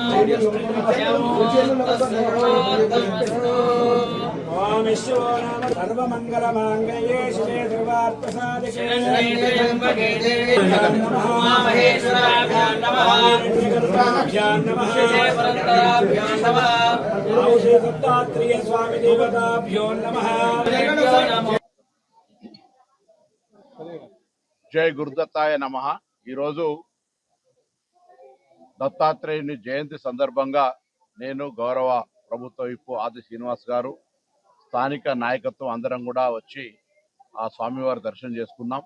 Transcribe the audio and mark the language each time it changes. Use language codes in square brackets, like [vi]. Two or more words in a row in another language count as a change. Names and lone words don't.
[sa] ओम विश्वो नाम सर्वमङ्गलमाङ्गल्ये शिवे सर्वार्थसाधिके त्र्यम्बके देवी नमः महेश्वराभ्यां नमः हिरण्यगर्भाभ्यां नमः श्रीपरन्तराभ्यां नमः श्री दत्तात्रेय स्वामी देवताभ्यो नमः। జై గురుదత్తాయ నమః. [te] ఈరోజు దత్తాత్రేయుని జయంతి సందర్భంగా నేను గౌరవ ప్రభుత్వ విప్పు ఆది శ్రీనివాస్ గారు స్థానిక నాయకత్వం అందరం కూడా వచ్చి ఆ స్వామివారి దర్శనం చేసుకున్నాం.